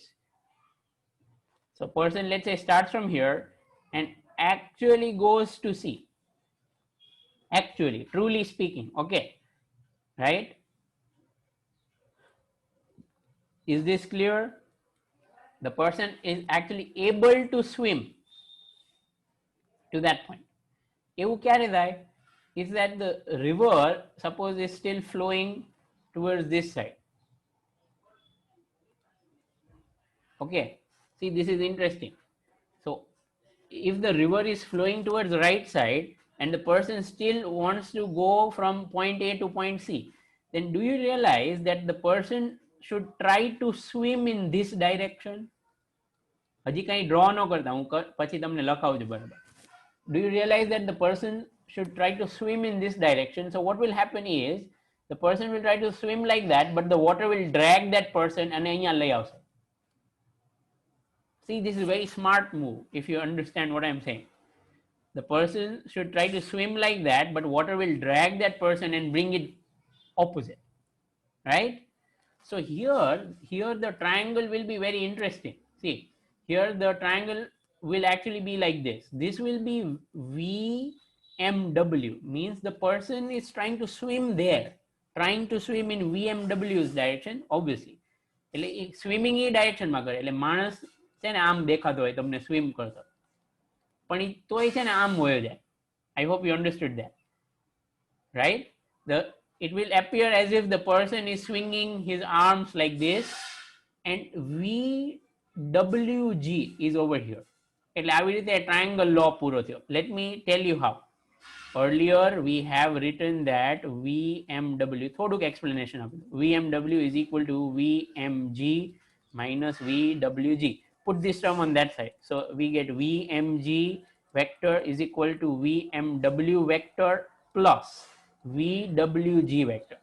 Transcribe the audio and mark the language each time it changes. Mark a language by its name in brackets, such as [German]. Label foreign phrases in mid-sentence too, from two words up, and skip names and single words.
[English] So person, let's say, starts from here and actually goes to C. Actually, truly speaking, okay, right? Is this clear? The person is actually able to swim to that point. [Gujarati] એવું ક્યારે થાય? [English] Is that the river, suppose, is still flowing towards this side. Okay, see, this is interesting. So if the river is flowing towards the right side and the person still wants to go from point A to point C, then do you realize that the person should try to swim in this direction? [Gujarati] હજી કંઈ ડ્રો ન કરતા, હું પછી તમને લખાવજો બરાબર. [English] Do you realize that the person should try to swim in this direction? So what will happen is the person will try to swim like that, but the water will drag that person and [Gujarati] અહીંયા લઈ આવશે. [English] See, this is a very smart move if you understand what I'm saying. The person should try to swim like that, but water will drag that person and bring it opposite, right? So here the triangle will be very interesting. See, here the triangle will actually be like this. This will be VMW, means the person is trying to swim there, trying to swim in VMW's direction, obviously. [Gujarati] એટલે સ્વિમિંગ એ ડાયરેક્શનમાં કરે, એટલે માણસ છે ને આમ દેખાતો હોય તમને સ્વિમ કરતો, પણ તોય છે ને આમ હોયો જાય. [English] I hope you understood that, right? It will appear as if the person is swinging his arms like this and VWG is over here. [Gujarati] એટલે આવી રીતે [English] triangle law [Gujarati] પૂરો થયો. [English] Let me tell you how. Earlier we have written that VMW, [Gujarati] થોડુંક explanation આપું. [English] VMW is equal to VMG minus VWG. Put this term on that side. So we get VMG vector is equal to VMW vector plus VWG vector.